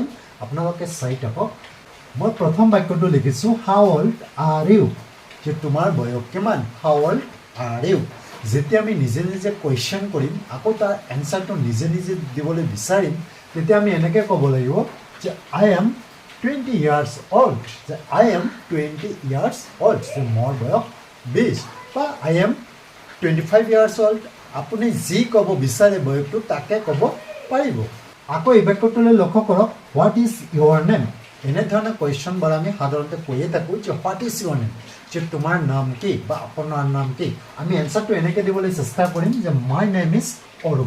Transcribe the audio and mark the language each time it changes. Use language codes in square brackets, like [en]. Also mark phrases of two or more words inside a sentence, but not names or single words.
[as] আপোনালোকে চাই থাকক। মই প্ৰথম বাক্যটো লিখিছোঁ, [en] How old are you? [as] যে তোমাৰ বয়স কিমান? [en] How old are you? [as] যেতিয়া আমি নিজে নিজে কুৱেশ্যন কৰিম আকৌ তাৰ এনচাৰটো নিজে নিজে দিবলৈ বিচাৰিম, তেতিয়া আমি এনেকৈ ক'ব লাগিব যে [en] I am 20 years old, [as] যে [en] I am 20 years old, [as] যে মোৰ বয়স 20, বা [en] I am 25 years old. [as] আপুনি যি ক'ব বিচাৰে বয়সটো তাকে ক'ব পাৰিব। আকৌ এই বাক্যটোলৈ লক্ষ্য কৰক, [en] What is your name? [as] এনেধৰণৰ কুৱেশ্যনবোৰ আমি সাধাৰণতে কৈয়ে থাকোঁ যে [en] What is your name, [as] যে তোমাৰ নাম কি বা আপোনাৰ নাম কি? আমি এনচাৰটো এনেকৈ দিবলৈ চেষ্টা কৰিম যে [en] My name is অৰূপ।